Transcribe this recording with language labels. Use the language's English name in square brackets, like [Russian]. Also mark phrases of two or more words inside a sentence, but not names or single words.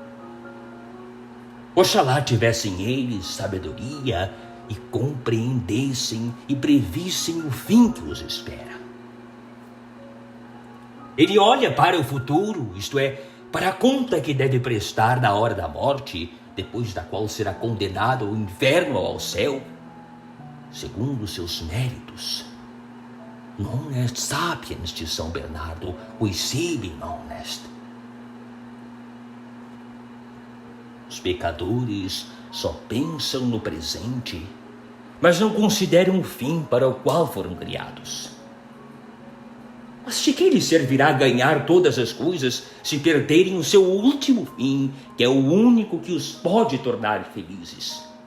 [Portuguese] Oxalá tivessem eles sabedoria e compreendessem e previssem o fim que os espera. Ele olha para o futuro, isto é, para a conta que deve prestar na hora da morte, depois da qual será condenado ao inferno ou ao céu, segundo seus méritos. [Latin] Non est sapiens de São Bernardo, qui sibi non est. [Portuguese] Os pecadores só pensam no presente, mas não consideram o fim para o qual foram criados. Mas de que lhes servirá ganhar todas as coisas se perderem o seu último fim, que é o único que os pode tornar felizes?